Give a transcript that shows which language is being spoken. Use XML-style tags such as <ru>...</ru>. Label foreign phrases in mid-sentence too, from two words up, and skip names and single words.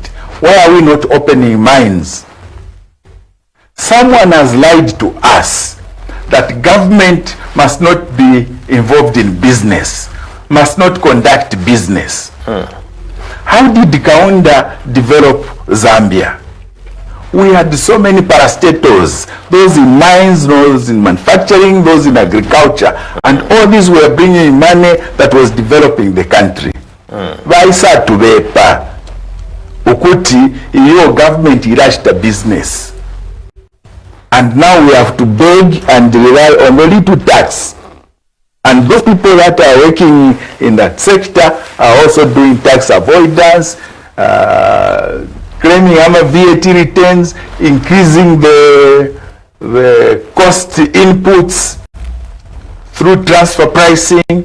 <en>Why are we not opening mines? Someone has lied to us that government must not be involved in business, must not conduct business. How did Kaunda develop Zambia? We had so many parastatals, those in mines, those in manufacturing, those in agriculture, and all these were bringing money that was developing the country.</en> <bem>Vaisa tubepa ukuti iyo government irashta business,</bem> <en>and now we have to beg and rely on only to tax. And those people that are working in that sector are also doing tax avoidance, claiming VAT returns, increasing the cost inputs through transfer pricing.</en>